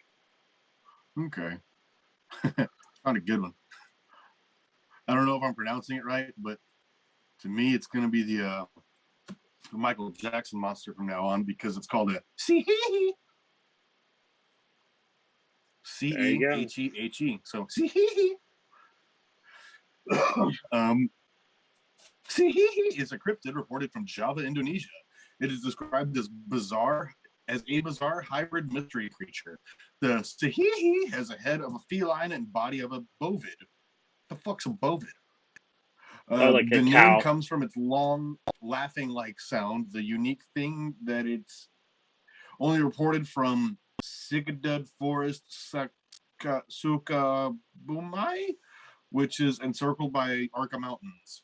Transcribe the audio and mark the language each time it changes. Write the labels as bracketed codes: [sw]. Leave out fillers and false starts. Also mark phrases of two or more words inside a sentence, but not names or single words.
[en] Okay. Found a good one. I don't know if I'm pronouncing it right, but to me, it's going to be the Michael Jackson monster from now on because it's called a C-hee-hee. There you go. C-E-H-E-H-E. So C-hee-hee. um, C-hee-hee is a cryptid reported from Java, Indonesia. It is described as a bizarre hybrid mystery creature. The C-hee-hee has a head of a feline and body of a bovid. The fuck's a bovid? Oh, like a The name cow. comes from its long, laughing-like sound. The unique thing that it's only reported from Sigadud Forest, Sukabumai, which is encircled by Arca Mountains.